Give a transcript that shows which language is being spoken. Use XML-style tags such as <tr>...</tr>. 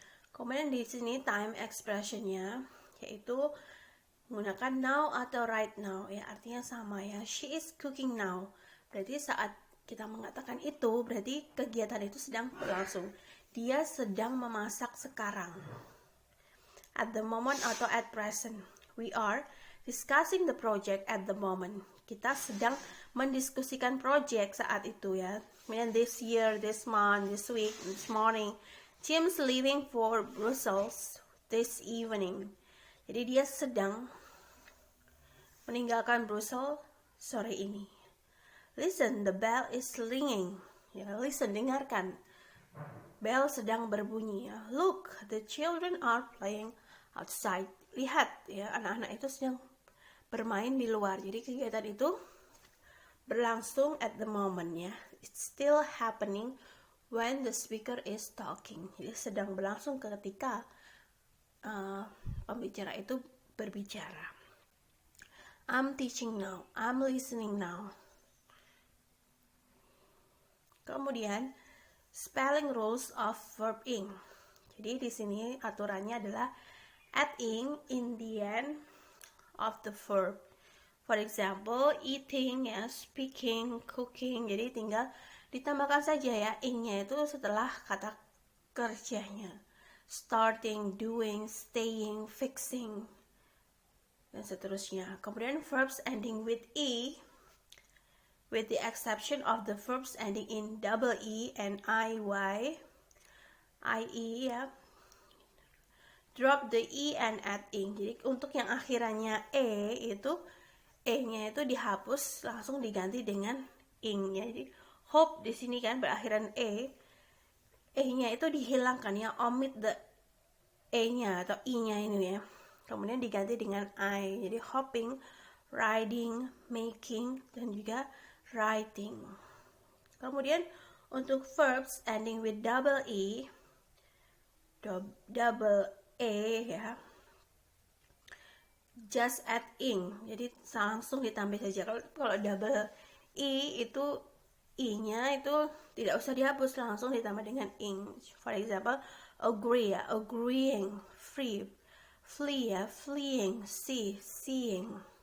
<id>Kemudian di sini time expressionnya yaitu menggunakan now atau right now ya, artinya sama ya.</id> <en>She is cooking now.</en> <id>Berarti saat kita mengatakan itu berarti kegiatan itu sedang berlangsung. Dia sedang memasak sekarang.</id> <en>At the moment atau at present. We are discussing the project at the moment.</en> <id>Kita sedang mendiskusikan project saat itu ya.</id> <en>Kemudian this year, this month, this week, this morning. Tim's leaving for Brussels this evening.</en> <id>Jadi dia sedang meninggalkan Brussels sore ini.</id> <en>Listen, the bell is ringing. Ya, listen, dengarkan.</en> <id>Bell sedang berbunyi ya.</id> <en>Look, the children are playing outside.</en> <id>Lihat ya, anak-anak itu sedang bermain di luar. Jadi kegiatan itu berlangsung</id> <en>at the moment</en> <id>ya.</id> <en>It's still happening when the speaker is talking.</en> <id>Jadi sedang berlangsung ketika pembicara itu berbicara.</id> <en>I'm teaching now. I'm listening now. Kemudian spelling rules of verb ing.</en> <id>Jadi di sini aturannya adalah</id> <en>add ing in the end of the verb. For example, eating ya, speaking, cooking.</en> <id>Jadi tinggal ditambahkan saja ya ing-nya itu setelah kata kerjanya.</id> <en>Starting, doing, staying, fixing,</en> <id>dan seterusnya.</id> <en>Kemudian verbs ending with e, with the exception of the verbs ending in double e and iy, ie ya. Drop the e and add ing.</en> <id>Jadi untuk yang akhirannya e itu e-nya itu dihapus langsung diganti dengan ing. Jadi hope di sini kan berakhiran e-nya itu dihilangkan ya, omit the e-nya atau i-nya ini ya. Kemudian diganti dengan I. Jadi hopping, riding, making, dan juga writing.</id> <en>Kemudian untuk verbs ending with double e, double e ya, just add ing.</en> <id>Jadi langsung ditambah saja. Kalau double e itu i-nya itu tidak usah dihapus, langsung ditambah dengan ing.</id> <en>For example, agree ya, agreeing, free, flee ya, fleeing, see, seeing.</en>